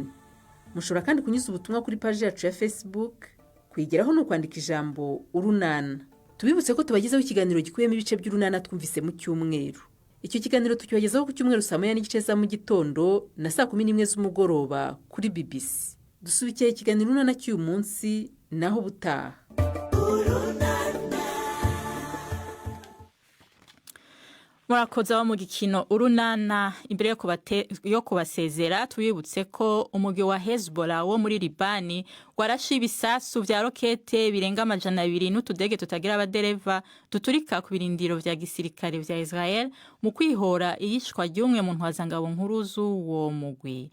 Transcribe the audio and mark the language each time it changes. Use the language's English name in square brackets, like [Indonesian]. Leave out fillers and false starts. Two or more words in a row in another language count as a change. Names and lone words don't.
[Kinyarwanda] Mushobora kandi kunyuza ubutumwa kuri page yacu ya Facebook. Kuyigeraho no kwandika ijambo urunana. Tubibutse ko tubagezaho ikiganiro gikuyemo ibice by'urunana twumvise mu cyumweru. Icyo kiganiro tukibagezaho ku cyumweru saa 9:30 za mu gitondo na saa 11 z'umugoroba kuri BBC. Dusubikiye ikiganiro urunana cy'uyu munsi naho butaha. Murakoze mu gikino urunana. [Rundi] Imbere yo kubasezera twibutse ko umugwi wa Hezbollah wo muri Libani warashe ibisasu vya rokete birenga 200 n'utudege tutagira abadereva duturika ku birindiro vya gisirikare vya Israel mu kwihora iyishwa ry'umwe mu ntwazangabo nkuru z'uwo mugwi.